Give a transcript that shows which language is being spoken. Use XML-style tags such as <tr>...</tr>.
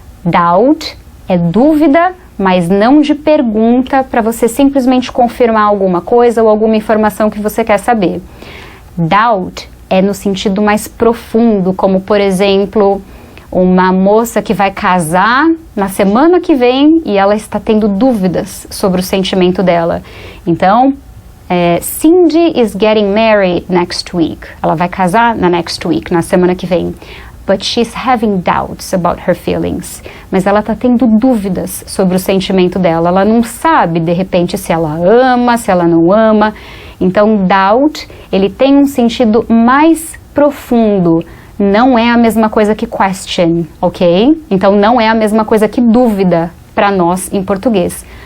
<pt>Doubt é dúvida, mas não de pergunta para você simplesmente confirmar alguma coisa ou alguma informação que você quer saber. Doubt é no sentido mais profundo, como por exemplo, uma moça que vai casar na semana que vem e ela está tendo dúvidas sobre o sentimento dela. Então,</pt> <en>Cindy is getting married next week.</en> <pt>Ela vai casar na</pt> <en>next week,</en> <pt>na semana que vem.</pt> <en>But she's having doubts about her feelings.</en> <pt>Mas ela está tendo dúvidas sobre o sentimento dela. Ela não sabe, de repente, se ela ama, se ela não ama. Então, doubt, ele tem um sentido mais profundo. Não é a mesma coisa que question, ok? Então, não é a mesma coisa que dúvida para nós em português.</pt>